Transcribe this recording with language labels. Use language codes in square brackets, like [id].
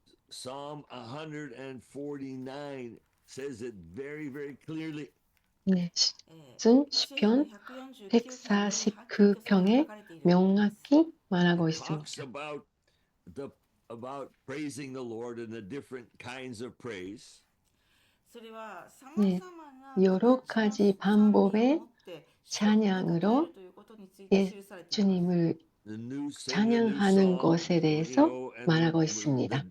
[en] Psalm 149 says it very, very clearly. [ko] 네, 시편 149편에 명확히 말하고 [en] It talks [ko] 있습니다. [en] about praising the Lord and the different kinds of praise. [ko] 네, 여러 가지 방법의 찬양으로 예수님을 찬양하는 것에 대해서 말하고 있습니다.